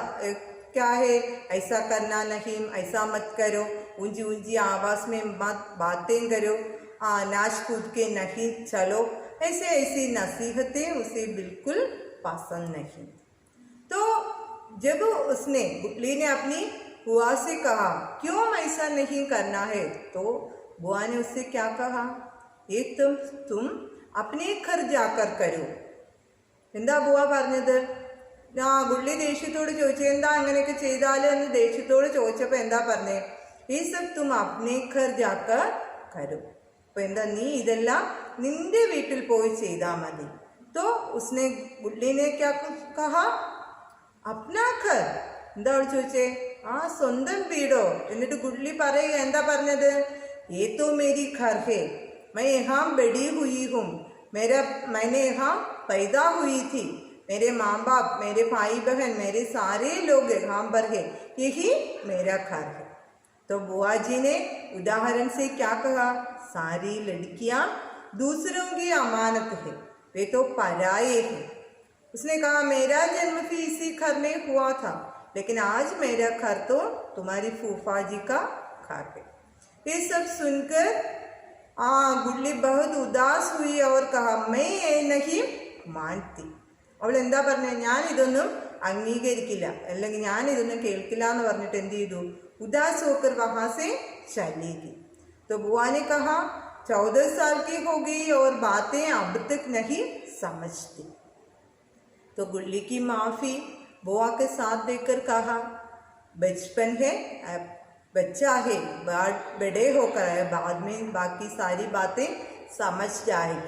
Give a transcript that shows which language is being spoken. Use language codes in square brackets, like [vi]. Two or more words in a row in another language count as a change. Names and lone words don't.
[hi] क्या है, ऐसा करना नहीं, ऐसा मत करो, ऊंची ऊंची आवाज़ में मत बातें करो, नाच कूद के नहीं चलो, ऐसे ऐसी नसीहतें उसे बिल्कुल पसंद नहीं। तो जब गुडली ने अपनी बुआ से कहा क्यों ऐसा नहीं करना है, तो बुआ ने उससे क्या कहा? एक तुम अपने घर जाकर करो। [ml] എന്താ बुआ പറഞ്ഞത്? गुडली ദേഷ്യത്തോട് ചോദിച്ചു, എന്താ അങ്ങനെയൊക്കെ ചെയ്താൽ എന്ന് ദേഷ്യത്തോട് ചോദിച്ചപ്പോൾ എന്താ പറഞ്ഞേ? [hi] ये सब तुम अपने घर जाकर करो. [ml] അപ്പോൾ എന്താ, നീ ഇതെല്ലാം നിന്റെ വീട്ടിൽ പോയി ചെയ്താൽ മതി. [hi] तो उसने गुडली ने क्या कहा? अपना घर. [ml] എന്താ അവൾ ചോദിച്ചേ? സ്വന്തം വീടോ? എന്നിട്ട് गुडली പറയുക, എന്താ പറഞ്ഞത്? [hi] ये तो मेरी घर है, मैं यहाँ बड़ी हुई हूँ, मैंने यहाँ पैदा हुई थी, मेरे माँ बाप, मेरे भाई बहन, मेरे सारे लोग यहाँ पर है, यही मेरा घर है। तो बुआ जी ने उदाहरण से क्या कहा? सारी लड़कियाँ दूसरों की अमानत है, वे तो पराये हैं। उसने कहा मेरा जन्म भी इसी घर में हुआ था, लेकिन आज मेरा घर तो तुम्हारी फूफा जी का घर है। ये सब सुनकर गुडली बहुत उदास हुई और कहा मैं ये नहीं मानती. [ml] അവൾ എന്താ പറഞ്ഞത്? ഞാൻ ഇതൊന്നും അംഗീകരിക്കില്ല, അല്ലെങ്കിൽ ഞാൻ ഇതൊന്നും കേൾക്കില്ല എന്ന് പറഞ്ഞിട്ട് എന്ത് ചെയ്തു? [hi] ഉദാസ് होकर वहाँ से चली गई. तो बुआ ने कहा 14 साल की हो गई और बातें अब तक नहीं समझती. तो गुडली की माफ़ी बुआ के साथ देकर कहा बचपन है, बच्चा है, बड़े होकर है, बाद में बाकी सारी बातें समझ जाएगी.